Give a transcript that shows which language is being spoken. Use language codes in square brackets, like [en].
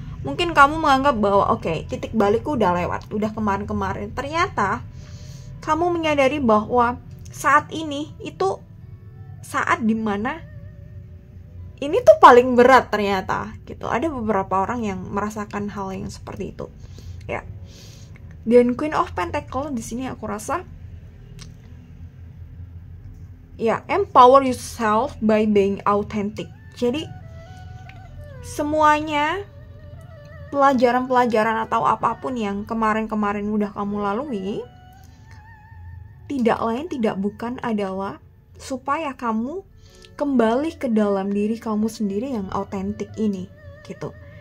[id] Mungkin kamu menganggap bahwa oke, titik balikku udah lewat, udah kemarin-kemarin. Ternyata kamu menyadari bahwa saat ini itu saat dimana ini tuh paling berat ternyata gitu. Ada beberapa orang yang merasakan hal yang seperti itu ya. Dan Queen of Pentacles di sini aku rasa ya, [en] empower yourself by being authentic. [id] Jadi semuanya pelajaran-pelajaran atau apapun yang kemarin-kemarin udah kamu lalui, tidak lain tidak bukan adalah supaya kamu kembali ke dalam diri kamu sendiri yang autentik ini gitu.